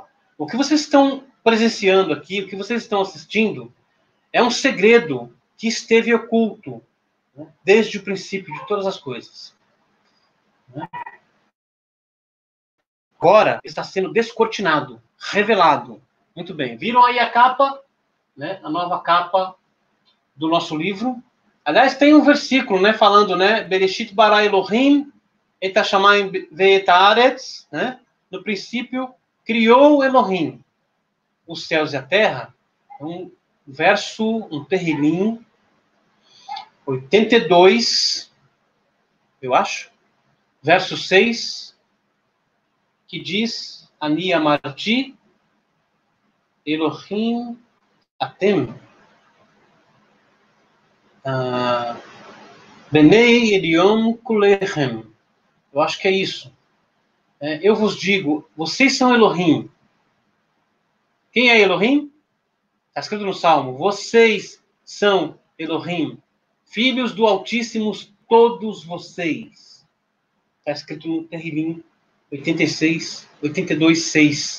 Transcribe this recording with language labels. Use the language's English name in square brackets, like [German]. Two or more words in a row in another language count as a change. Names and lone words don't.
[Portuguese] O que vocês estão presenciando aqui, o que vocês estão assistindo, é um segredo que esteve oculto, né, desde o princípio de todas as coisas. Né? Agora está sendo descortinado, revelado. Muito bem. Viram aí a capa, né, a nova capa do nosso livro? Aliás, tem um versículo, né, falando, né, [Hebrew] בראשית ברא אלהים את השמים ואת הארץ, [Portuguese] né? No princípio criou Elohim os céus e a terra. Um Terrilim 82, eu acho, verso 6, que diz: [Hebrew] אני אמרתי אלהים אתם בני עליון כלכם. [Portuguese] Eu acho que é isso. Eu vos digo, vocês são Elohim. Quem é Elohim? Está escrito no Salmo. Vocês são Elohim, filhos do Altíssimo, todos vocês. Está escrito no Terrilim 82, 6.